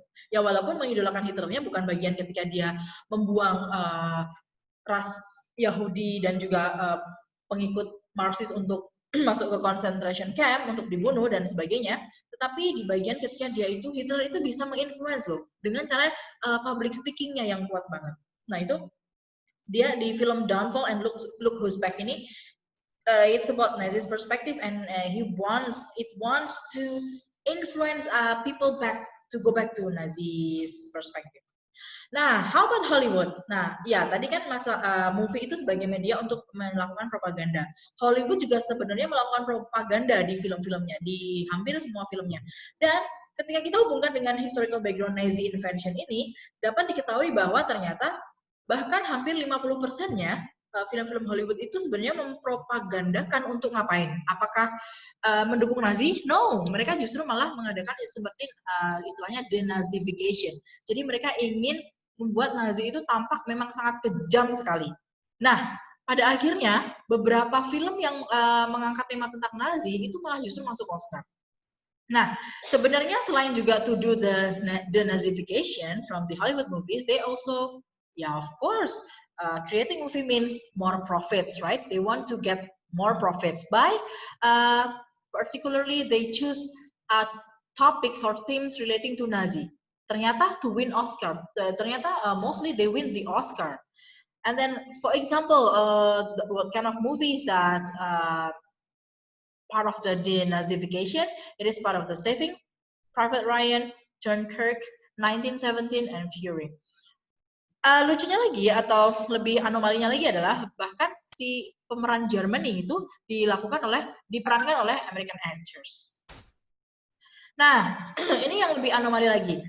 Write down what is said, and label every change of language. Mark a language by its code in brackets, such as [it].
[id] Ya walaupun mengidolakan Hitlernya bukan bagian ketika dia membuang ras Yahudi dan juga pengikut Marxis untuk masuk ke concentration camp untuk dibunuh dan sebagainya, tetapi di bagian ketika Hitler itu bisa menginfluence loh dengan cara public speakingnya yang kuat banget. Nah itu dia di film [en] Downfall and Look Who's Back [id] ini, [en] it's about Nazi's perspective, and it wants to influence people to go back to Nazi's perspective. Nah, how about Hollywood? [id] Nah, ya tadi kan movie itu sebagai media untuk melakukan propaganda. Hollywood juga sebenarnya melakukan propaganda di film-filmnya, di hampir semua filmnya. Dan ketika kita hubungkan dengan [en] historical background Nazi invention [id] ini, dapat diketahui bahwa ternyata bahkan hampir 50%-nya film-film Hollywood itu sebenarnya mempropagandakan untuk ngapain? Apakah mendukung Nazi? No, mereka justru malah mengadakan seperti istilahnya denazification. Jadi mereka ingin membuat Nazi itu tampak memang sangat kejam sekali. Nah, pada akhirnya beberapa film yang mengangkat tema tentang Nazi itu malah justru masuk Oscar. Nah, sebenarnya selain juga [en] to do the Nazification from the Hollywood movies, they also, yeah, of course, creating movie means more profits, right? They want to get more profits by, particularly they choose topics or themes relating to Nazi. [id] Ternyata [en] to win Oscar, [id] ternyata [en] mostly they win the Oscar. And then, for example, what kind of movies that part of the denazification? It is part of the Saving Private Ryan, Dunkirk, 1917, and Fury. [id] Lucunya lagi atau lebih anomalinya lagi adalah bahkan si pemeran Germany itu diperankan oleh [en] American actors. [id] Nah, ini yang lebih anomali lagi.